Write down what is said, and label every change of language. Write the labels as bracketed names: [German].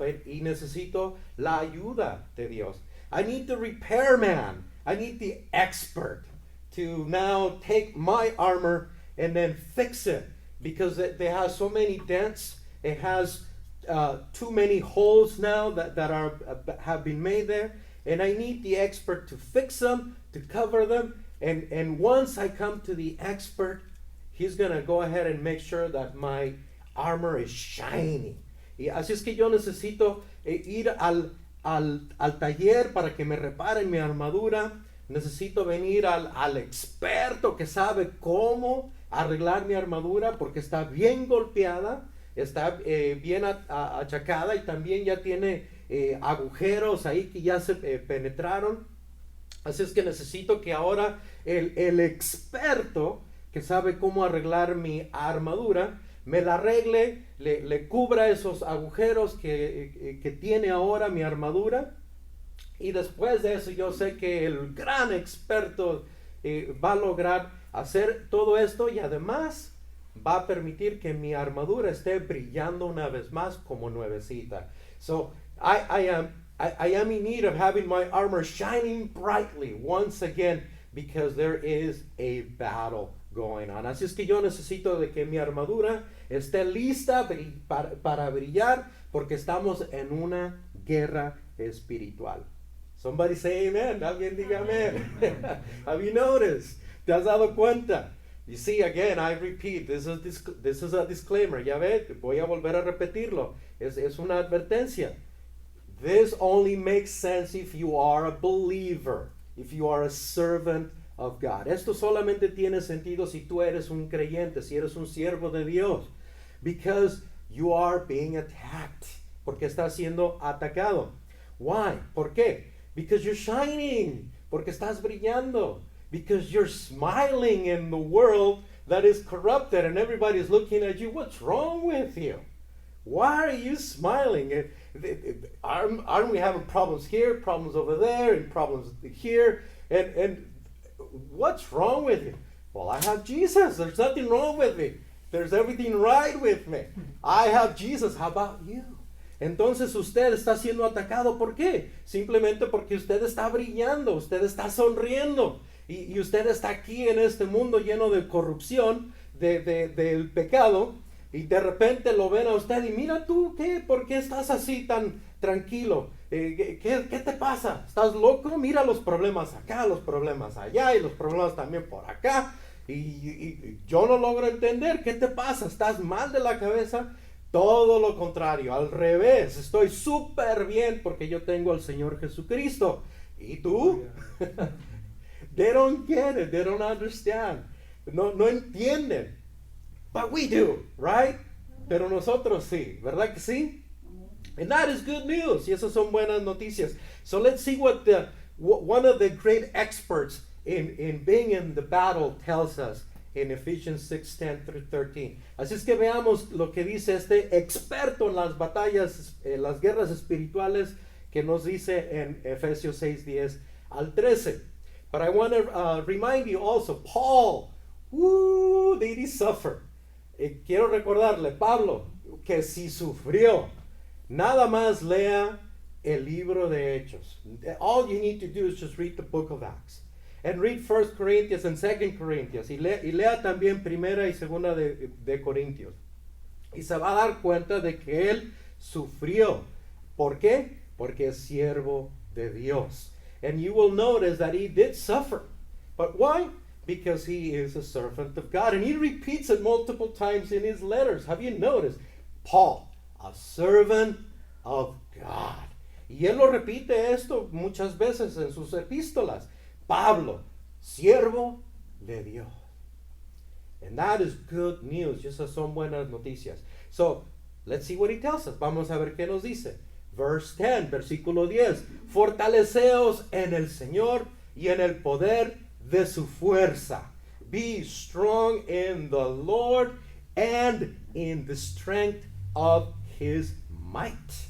[Spanish] Y necesito la ayuda de Dios. [English] I need the repairman. I need the expert to now take my armor and then fix it. Because it has so many dents, it has too many holes now that have been made there, and I need the expert to fix them, to cover them, and once I come to the expert, he's going to go ahead and make sure that my armor is shining. [Spanish] Y así es que yo necesito ir al taller para que me reparen mi armadura. Necesito venir al experto que sabe cómo arreglar mi armadura porque está bien golpeada, está bien achacada y también ya tiene agujeros ahí que ya se penetraron. Así es que necesito que ahora el experto que sabe cómo arreglar mi armadura me la arregle, le cubra esos agujeros que tiene ahora mi armadura. Y después de eso yo sé que el gran experto va a lograr hacer todo esto y además va a permitir que mi armadura esté brillando una vez más como nuevecita. [English] So I am in need of having my armor shining brightly once again because there is a battle going on. [Spanish] Así es que yo necesito de que mi armadura esté lista para brillar porque estamos en una guerra espiritual. [English] Somebody say amen. [Spanish] Alguien diga amen. [English] Have you noticed? [Spanish] ¿Te has dado cuenta? [English] You see, again, I repeat, this is a disclaimer. [Spanish] Ya ve, voy a volver a repetirlo. Es una advertencia. [English] This only makes sense if you are a believer, if you are a servant of God. [Spanish] Esto solamente tiene sentido si tú eres un creyente, si eres un siervo de Dios. [English] Because you are being attacked. [Spanish] Porque estás siendo atacado. [English] Why? [Spanish] ¿Por qué? [English] Because you're shining. [Spanish] Porque estás brillando. [English] Because you're smiling in the world that is corrupted and everybody's looking at you. What's wrong with you? Why are you smiling? Aren't we having problems here, problems over there, and problems here? And what's wrong with you? Well, I have Jesus. There's nothing wrong with me. There's everything right with me. I have Jesus. How about you? [Spanish] Entonces usted está siendo atacado. ¿Por qué? Simplemente porque usted está brillando, usted está sonriendo. Y usted está aquí en este mundo lleno de corrupción, del pecado. Y de repente lo ven a usted y mira tú, ¿qué? ¿Por qué estás así tan tranquilo? ¿Qué te pasa? ¿Estás loco? Mira los problemas acá, los problemas allá y los problemas también por acá. Y yo no logro entender, ¿qué te pasa? ¿Estás mal de la cabeza? Todo lo contrario, al revés, estoy súper bien porque yo tengo al Señor Jesucristo. ¿Y tú? [English] They don't get it, they don't understand. [Spanish] No entienden. [English] But we do, right? [Spanish] Pero nosotros sí, ¿verdad que sí? [English] And that is good news. [Spanish] Y esas son buenas noticias. [English] So let's see what one of the great experts in being in the battle tells us in Ephesians 6:10 through 13. [Spanish] Así es que veamos lo que dice este experto en las batallas, las guerras espirituales, que nos dice en Efesios 6:10 al 13. [English] But I want to remind you also, Paul, did he suffer? [Spanish] Quiero recordarle, Pablo, que si sufrió. Nada más lea el libro de Hechos. [English] All you need to do is just read the book of Acts. And read 1 Corinthians and 2 Corinthians. [Spanish] Y lea también primera y segunda de Corintios. Y se va a dar cuenta de que él sufrió. ¿Por qué? Porque es siervo de Dios. [English] And you will notice that he did suffer. But why? Because he is a servant of God. And he repeats it multiple times in his letters. Have you noticed? Paul, a servant of God. [Spanish] Y él lo repite esto muchas veces en sus epístolas. Pablo, siervo de Dios. [English] And that is good news. [Spanish] Y esas son buenas noticias. [English] So, let's see what he tells us. [Spanish] Vamos a ver qué nos dice. [English] Verse 10, [Spanish] versículo 10. Fortaleceos en el Señor y en el poder de su fuerza. [English] Be strong in the Lord and in the strength of his might.